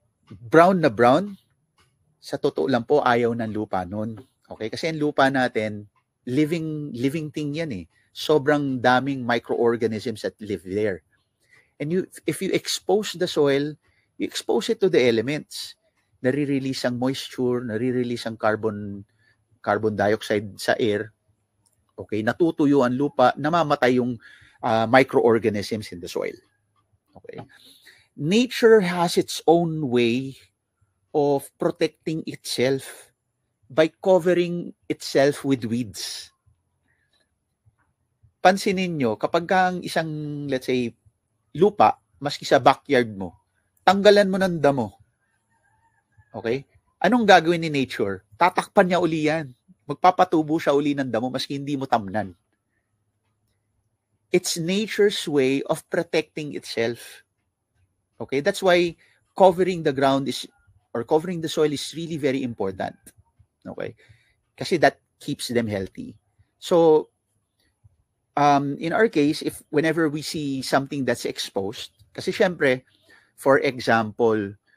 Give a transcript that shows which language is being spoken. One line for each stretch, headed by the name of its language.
Filipino: Brown na brown, sa totoo lang po, ayaw ng lupa nun. Okay? Kasi ang lupa natin,
English: living thing
Filipino: yan eh. Sobrang daming
English: microorganisms that live there. And if you expose the soil, you expose it to the elements.
Filipino: Nare-release ang moisture, nare-release ang carbon dioxide sa air, okay, natutuyo ang lupa, namamatay yung microorganisms
English: in the soil.
Filipino: Okay.
English: Nature has its own way of protecting itself by covering itself with weeds.
Filipino: Pansinin nyo, kapag ang isang,
English: let's say,
Filipino: lupa, maski sa backyard mo, tanggalan mo ng damo. Okay? Anong gagawin ni nature? Tatakpan niya uli yan. Magpapatubo siya uli ng damo maski hindi mo tamnan.
English: It's nature's way of protecting itself. Okay? That's why covering the ground covering the soil is really very important. Okay? Kasi that keeps them healthy. So, in our case, whenever we see something that's exposed,
Filipino: kasi syempre,
English: for example,